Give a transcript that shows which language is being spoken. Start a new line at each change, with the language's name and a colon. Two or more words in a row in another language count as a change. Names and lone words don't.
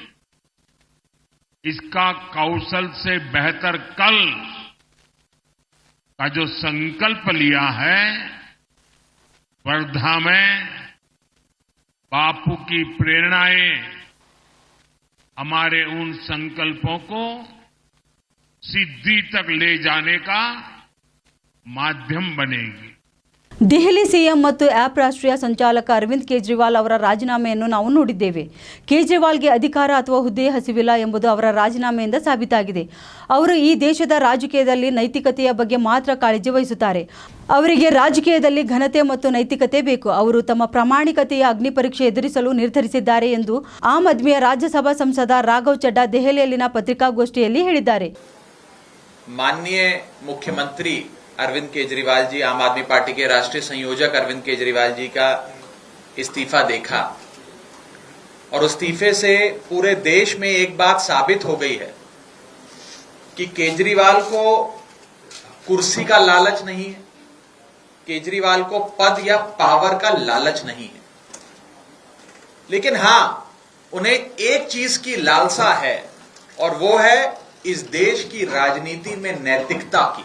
Hindi: इसका कौशल से बेहतर कल का जो संकल्प लिया है, वर्धा में बापू की प्रेरणाएं हमारे उन संकल्पों को सिद्धि तक ले जाने का माध्यम बनेगी.
Kannada: ದೆಹಲಿ ಸಿಎಂ ಮತ್ತು ಆಪ್ ರಾಷ್ಟ್ರೀಯ ಸಂಚಾಲಕ ಅರವಿಂದ್ ಕೇಜ್ರಿವಾಲ್ ಅವರ ರಾಜೀನಾಮೆಯನ್ನು ನಾವು ನೋಡಿದ್ದೇವೆ. ಕೇಜ್ರಿವಾಲ್ಗೆ ಅಧಿಕಾರ ಅಥವಾ ಹುದ್ದೆ ಹಸಿವಿಲ್ಲ ಎಂಬುದು ಅವರ ರಾಜೀನಾಮೆಯಿಂದ ಸಾಬೀತಾಗಿದೆ. ಅವರು ಈ ದೇಶದ ರಾಜಕೀಯದಲ್ಲಿ ನೈತಿಕತೆಯ ಬಗ್ಗೆ ಮಾತ್ರ ಕಾಳಜಿ ವಹಿಸುತ್ತಾರೆ. ಅವರಿಗೆ ರಾಜಕೀಯದಲ್ಲಿ ಘನತೆ ಮತ್ತು ನೈತಿಕತೆ ಬೇಕು. ಅವರು ತಮ್ಮ ಪ್ರಾಮಾಣಿಕತೆಯ ಅಗ್ನಿ ಪರೀಕ್ಷೆ ಎದುರಿಸಲು ನಿರ್ಧರಿಸಿದ್ದಾರೆ ಎಂದು ಆಮ್ ಆದ್ಮಿಯ ರಾಜ್ಯಸಭಾ ಸಂಸದ ರಾಘವ್ ಚಡ್ಡಾ ದೆಹಲಿಯಲ್ಲಿನ ಪತ್ರಿಕಾಗೋಷ್ಠಿಯಲ್ಲಿ ಹೇಳಿದ್ದಾರೆ.
Hindi: माननीय मुख्यमंत्री अरविंद केजरीवाल जी, आम आदमी पार्टी के राष्ट्रीय संयोजक अरविंद केजरीवाल जी का इस्तीफा देखा और उस इस्तीफे से पूरे देश में एक बात साबित हो गई है कि केजरीवाल को कुर्सी का लालच नहीं है, केजरीवाल को पद या पावर का लालच नहीं है, लेकिन हां, उन्हें एक चीज की लालसा है और वो है इस देश की राजनीति में नैतिकता की.